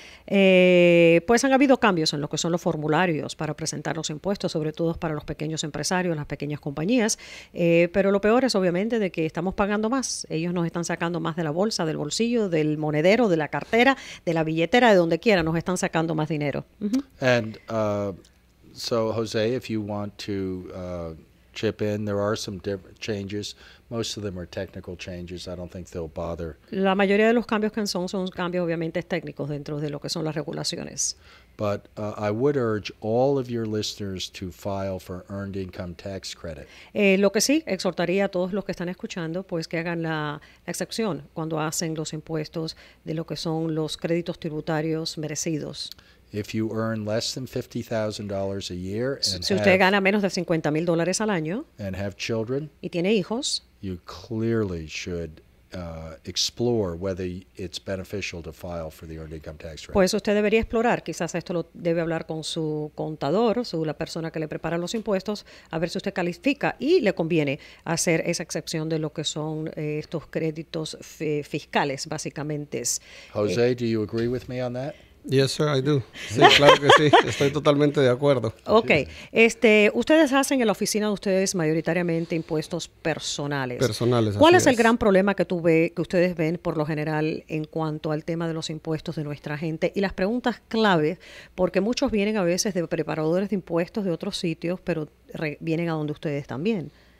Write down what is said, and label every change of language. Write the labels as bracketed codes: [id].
[es] Pues han habido cambios en lo que son los formularios para presentar los impuestos, sobre todo para los pequeños empresarios, las pequeñas compañías, pero lo peor es obviamente de que estamos pagando más. Ellos nos están sacando más de la bolsa, del bolsillo, del monedero, de la cartera, de la billetera, de donde quiera, nos están sacando más dinero. [en] And so, Jose, if you want to chip in, there are some different changes. Most of them are technical changes. I don't think they'll bother. [es] La mayoría de los cambios que son cambios obviamente técnicos dentro de lo que son las regulaciones. [en] But I would urge all of your listeners to file for Earned Income Tax Credit. [es] Lo que sí, exhortaría a todos los que están escuchando, pues que hagan la excepción cuando hacen los impuestos de lo que son los créditos tributarios merecidos. [en] If you earn less than $50,000 a year and [es] Si usted gana menos de $50,000 al año [en] have children, [es] y tiene hijos, [en] you clearly should explore whether it's beneficial to file for the Earned Income Tax Credit. [es] pues usted debería explorar, quizás esto lo debe hablar con su contador, la persona que le prepara los impuestos, a ver si usted califica y le conviene hacer esa excepción de lo que son estos créditos fiscales, básicamente. [en] Jose, do you agree with me on that? Yes, sir, I do. [es] Sí, claro que sí, estoy totalmente de acuerdo. Ok, ustedes hacen en la oficina de ustedes mayoritariamente impuestos personales. Personales, ¿Cuál así es el gran problema que que ustedes ven por lo general en cuanto al tema de los impuestos de nuestra gente? Y las preguntas clave, porque muchos vienen a veces de preparadores de impuestos de otros sitios, pero vienen a donde ustedes también.